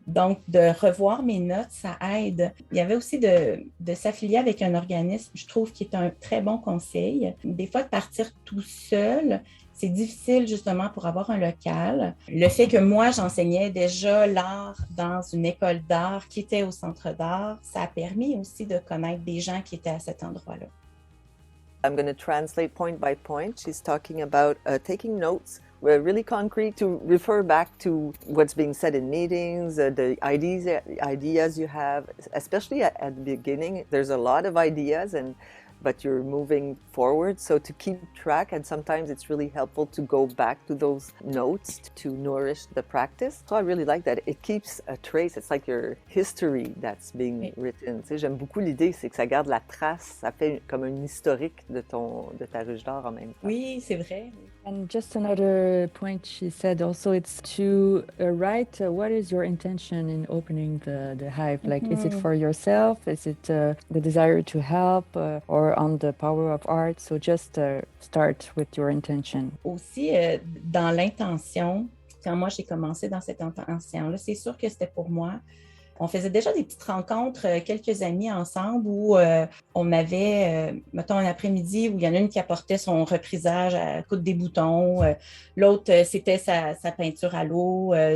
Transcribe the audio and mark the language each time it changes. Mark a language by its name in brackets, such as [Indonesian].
[French] Donc, de revoir mes notes, ça aide. Il y avait aussi de s'affilier avec un organisme, je trouve, qui est un très bon conseil. Des fois, de partir tout seul, c'est difficile justement pour avoir un local. Le fait que moi, j'enseignais déjà l'art dans une école d'art qui était au centre d'art, ça a permis aussi de connaître des gens qui étaient à cet endroit-là. [English] I'm going to translate point by point. She's talking about taking notes, really concrete, to refer back to what's being said in meetings, the ideas you have, especially at the beginning. There's a lot of ideas, but you're moving forward, so to keep track, and sometimes it's really helpful to go back to those notes to nourish the practice. So I really like that. It keeps a trace. It's like your history that's being written. [French] Tu sais, j'aime beaucoup l'idée, c'est que ça garde la trace, ça fait comme un historique de ta ruche d'art en même temps. Oui, c'est vrai. [English] And just another point she said also, it's to write what is your intention in opening the hive? Like, is it for yourself? Is it the desire to help or on the power of art? So just start with your intention. [French] Aussi, dans l'intention, quand moi j'ai commencé dans cette intention-là, c'est sûr que c'était pour moi. On faisait déjà des petites rencontres, quelques amis ensemble, où on avait, mettons, un après-midi où il y en a une qui apportait son reprisage à coups des boutons, l'autre, c'était sa peinture à l'eau.